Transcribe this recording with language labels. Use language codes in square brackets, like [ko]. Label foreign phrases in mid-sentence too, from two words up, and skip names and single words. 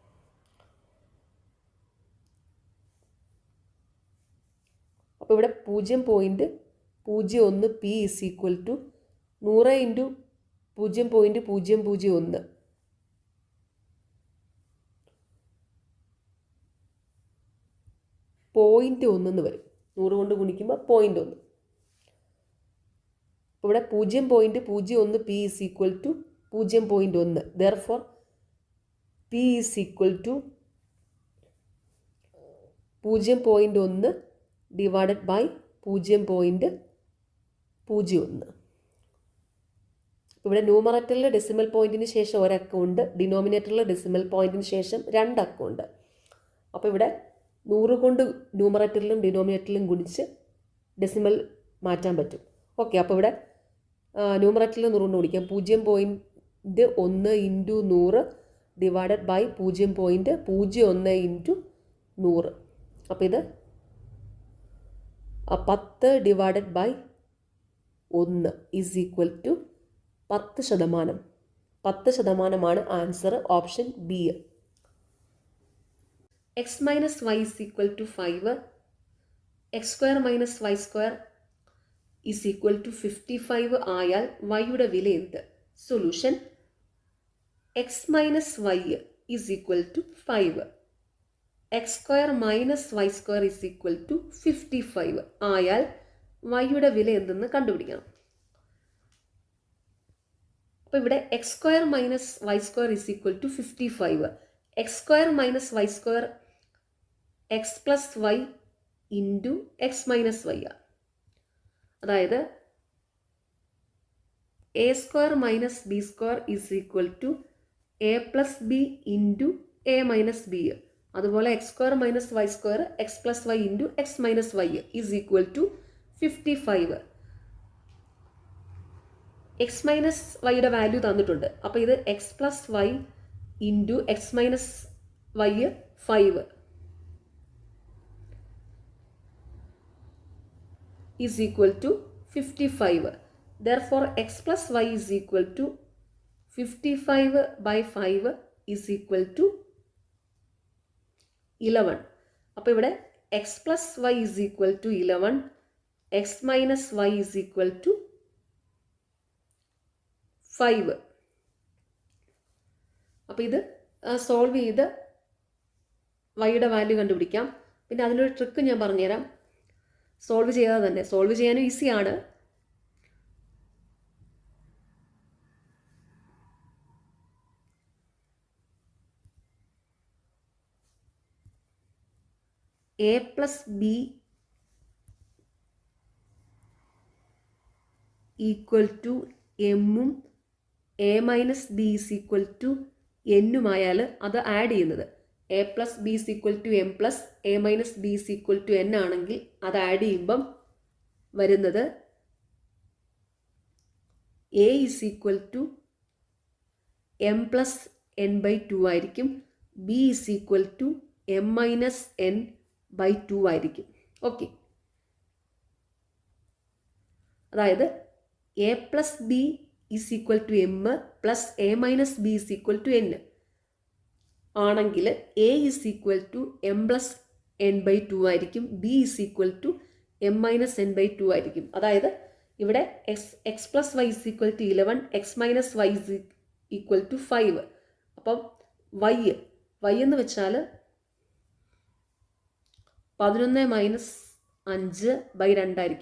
[ml] അപ്പോൾ ഇവിടെ 0.01 P [en] is equal to [ml] 100 × 0.001. പോയിൻറ്റ് 1 വരും. 100 കൊണ്ട് ഗുണിക്കുമ്പോൾ 0.1. അപ്പോൾ ഇവിടെ 0.01 P [en] is equal to [ml] 0.1. [en] therefore P is equal to 0.1 divided by 0.01. [ml] ഇവിടെ ന്യൂമറേറ്ററിൽ ഡെസിമൽ പോയിന്റിന് ശേഷം ഒരക്കമുണ്ട്, ഡിനോമിനേറ്ററിൽ ഡെസിമൽ പോയിന്റിന് ശേഷം 2 അക്കമുണ്ട്. അപ്പോൾ ഇവിടെ 100 കൊണ്ട് ന്യൂമറേറ്ററിലും ഡിനോമിനേറ്ററിലും ഗുണിച്ച് ഡെസിമൽ മാറ്റാൻ പറ്റും. ഓക്കെ, അപ്പോൾ ഇവിടെ ന്യൂമറേറ്ററിൽ 100 കൊണ്ട് ഗുണിക്കാം. [en] 0.1 × 100 divided by 0.01 × 100. [ml] അപ്പോൾ ഇത് [en] 10 divided by 1 is equal to 10%. 10% answer option B. [ml] x - y = 5, x² - y² = 55 ആയാൽ y-യുടെ വില എന്ത്? സൊല്യൂഷൻ. x - y = 5, x² - y² = 55 ആയാൽ y-യുടെ വില എന്തെന്ന് കണ്ടുപിടിക്കണം. അപ്പോൾ ഇവിടെ x² - y² = 55. x² - y² x + y ഇൻറ്റു x - y. അതായത് a² - b² = a + b ഇൻറ്റു a - b. അതുപോലെ x² - y² x + y ഇൻറ്റു x - y = 55. x - yയുടെ വാല്യൂ തന്നിട്ടുണ്ട്. അപ്പോൾ ഇത് [en] x + y ഇൻറ്റു x - y 5 is equal to 55. Therefore, x plus y is equal to 55 by 5 is equal to 11. [ml] അപ്പോൾ ഇവിടെ [en] x plus y is equal to 11, x minus y is equal to 5. [ml] അപ്പോൾ ഇത് സോൾവ് ചെയ്ത് വൈയുടെ വാല്യൂ കണ്ടുപിടിക്കാം. പിന്നെ അതിനൊരു ട്രിക്ക് ഞാൻ പറഞ്ഞുതരാം. സോൾവ് ചെയ്യാതെ തന്നെ, സോൾവ് ചെയ്യാനും ഈസിയാണ്. [en] a plus b equal to എമ്മും a minus b is equal ടു [ml] എന്നുമായാൽ അത് ആഡ് ചെയ്യുന്നത് [en] a plus b is equal to m plus a minus b is equal to n [ml] ആണെങ്കിൽ അത് ആഡ് ചെയ്യുമ്പം വരുന്നത് [en] a is equal to m plus n by 2 ആയിരിക്കും. b is equal to m minus n by 2 ആയിരിക്കും. [ml] ഓക്കെ, അതായത് [en] a plus b is equal to m plus a minus b is equal to n [ml] ആണെങ്കിൽ [en] a is equal to m plus n by 2 ആയിരിക്കും. b is equal to m minus n by 2 ആയിരിക്കും. [ml] അതായത് ഇവിടെ [en] x plus y is equal to 11, x minus y is equal to 5. [ml] അപ്പം വൈ എന്ന് വെച്ചാൽ [en] 11 minus 5 by 2 [ml] ആയിരിക്കും.